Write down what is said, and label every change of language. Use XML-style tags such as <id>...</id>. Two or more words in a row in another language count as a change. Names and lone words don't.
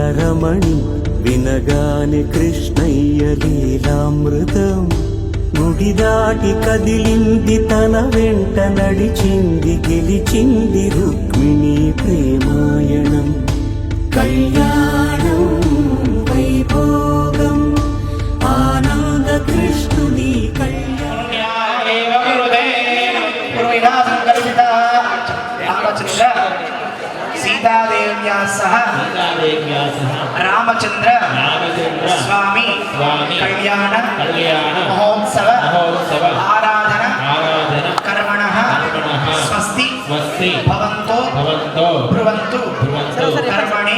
<te>రమణి వినగానే కృష్ణయ్య లీలామృతం గుడి దాటి కదిలింది తన వెంట నడిచింది గెలిచింది రుక్మిణి ప్రేమాయణం కళ్యాణం వైభోగం ఆనంద కృష్ణుని</te> <sa>सीतादेव्या सह रामचंद्र स्वामी कल्याण महोत्सव आराधना कर्मणः स्वस्ति भवन्तो ब्रुवन्तु कर्मणे</sa>